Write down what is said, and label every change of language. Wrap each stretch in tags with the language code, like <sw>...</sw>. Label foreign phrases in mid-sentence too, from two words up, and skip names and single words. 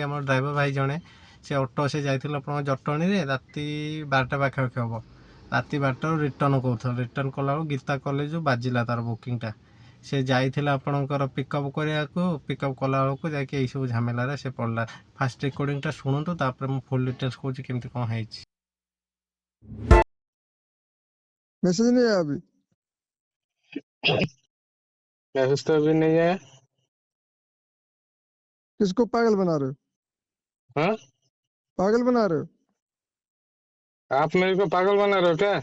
<or>ଆମର ଡ୍ରାଇଭର ଭାଇ ଜଣେ, ସେ ଅଟୋ ସେ ଯାଇଥିଲା ଆପଣଙ୍କ ଜଟଣୀରେ, ରାତି 12ଟା ପାଖାପାଖି ହେବ। ରାତି 12ଟାରୁ ରିଟର୍ଣ୍ଣ କରୁଥିଲା, ରିଟର୍ଣ୍ଣ କଲାବେଳକୁ ଗୀତା କଲେଜରୁ ବାଜିଲା ତାର ବୁକିଂଟା। ସେ ଯାଇଥିଲା ଆପଣଙ୍କର ପିକଅପ୍ କରିବାକୁ, ପିକଅପ୍ କଲାବେଳକୁ ଯାଇକି ଏଇସବୁ ଝାମେଲାରେ ସେ ପଡ଼ିଲା। ଫାଷ୍ଟ ରେକର୍ଡ଼ିଂଟା ଶୁଣନ୍ତୁ, ତାପରେ ମୁଁ</or> <en>full details</en> <or>କହୁଛି କେମିତି କ'ଣ ହେଇଛି।</or> <hi>मैसेज नहीं आया अभी? मैसेज तो अभी नहीं आया। किसको पागल बना रहे हो? हाँ, पागल बना रहे हो? आप मेरे को पागल बना रहे हो क्या?</hi>